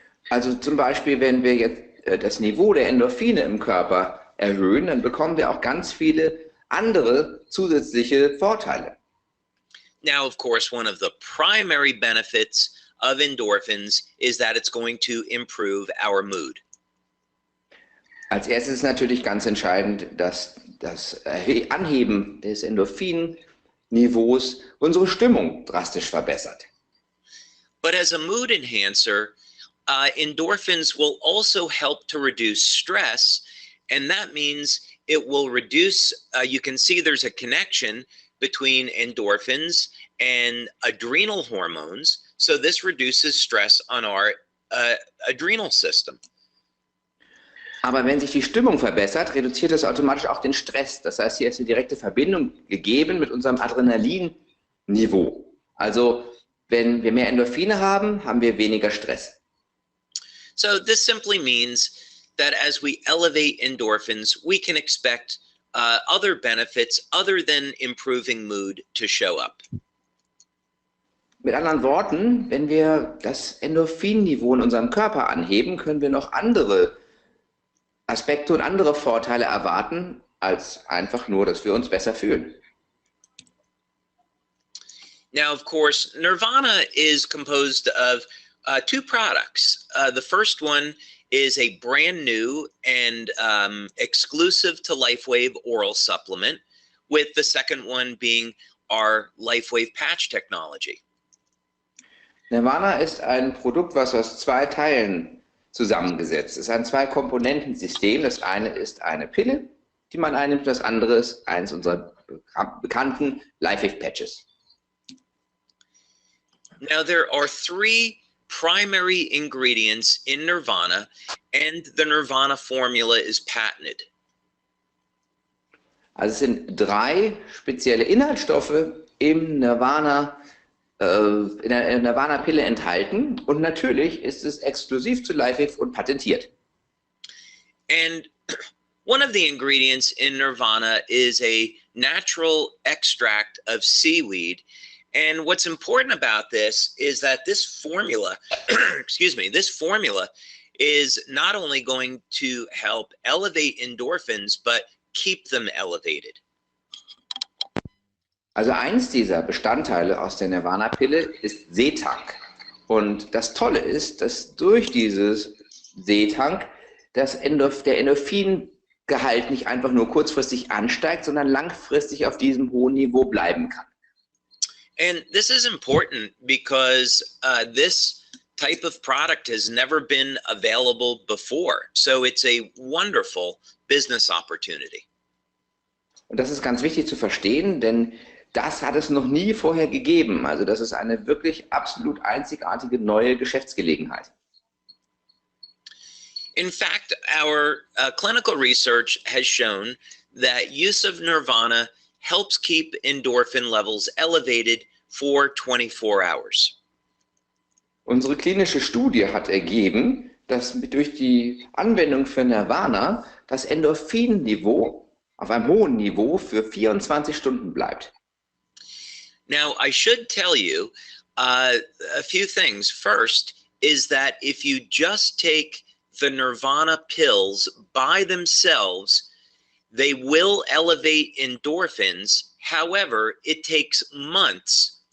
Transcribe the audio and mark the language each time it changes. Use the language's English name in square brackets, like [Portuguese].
[German] Also zum Beispiel, wenn wir jetzt das Niveau der Endorphine im Körper erhöhen, dann bekommen wir auch ganz viele andere zusätzliche Vorteile. [English] Now, of course, one of the primary benefits of endorphins is that it's going to improve our mood. [German] Als erstes ist natürlich ganz entscheidend, dass das Anheben des Endorphinniveaus unsere Stimmung drastisch verbessert. [English] But as a mood enhancer, endorphins will also help to reduce stress, and that means it will reduce, you can see there's a connection between endorphins and adrenal hormones. So this reduces stress on our adrenal system. [German] Aber wenn sich die Stimmung verbessert, reduziert das automatisch auch den Stress. Das heißt, hier ist eine direkte Verbindung gegeben mit unserem Adrenalinniveau. Also wenn wir mehr Endorphine haben, haben wir weniger Stress. [English] So this simply means that as we elevate endorphins, we can expect other benefits other than improving mood to show up. [German] Mit anderen Worten, wenn wir das Endorphinniveau in unserem Körper anheben, können wir noch andere Aspekte und andere Vorteile erwarten, als einfach nur, dass wir uns besser fühlen. [English] Now, of course, Nirvana is composed of two products. The first one is a brand new and exclusive to LifeWave oral supplement, with the second one being our LifeWave patch technology. [German] Nirvana ist ein Produkt, was aus zwei Teilen zusammengesetzt ist. Es ist ein Zwei-Komponenten-System. Das eine ist eine Pille, die man einnimmt, das andere ist eines unserer bekannten LifeWave Patches. [English] Now, there are three primary ingredients in Nirvana, and the Nirvana formula is patented. [German] Also es sind drei spezielle Inhaltsstoffe im Nirvana, in der Nirvana-Pille enthalten, und natürlich ist es exklusiv zu LifeWave und patentiert. [English] And one of the ingredients in Nirvana is a natural extract of seaweed. And what's important about this is that this formula, excuse me, this formula is not only going to help elevate endorphins, but keep them elevated. [German] Also eins dieser Bestandteile aus der Nirvana-Pille ist Seetank. Und das Tolle ist, dass durch dieses Seetank der Endorphingehalt nicht einfach nur kurzfristig ansteigt, sondern langfristig auf diesem hohen Niveau bleiben kann. [English] And this is important because this type of product has never been available before. So it's a wonderful business opportunity. [German] Und das ist ganz wichtig zu verstehen, denn das hat es noch nie vorher gegeben. Also das ist eine wirklich absolut einzigartige neue Geschäftsgelegenheit. [English] In fact, our clinical research has shown that use of Nirvana helps keep endorphin levels elevated for 24 hours. [German] Unsere klinische Studie hat ergeben, dass durch die Anwendung für Nirvana das Endorphinniveau auf einem hohen Niveau für 24 Stunden bleibt. [English] Now, I should tell you a few things. First is that if you just take the Nirvana pills by themselves, they will elevate endorphins. However, it takes months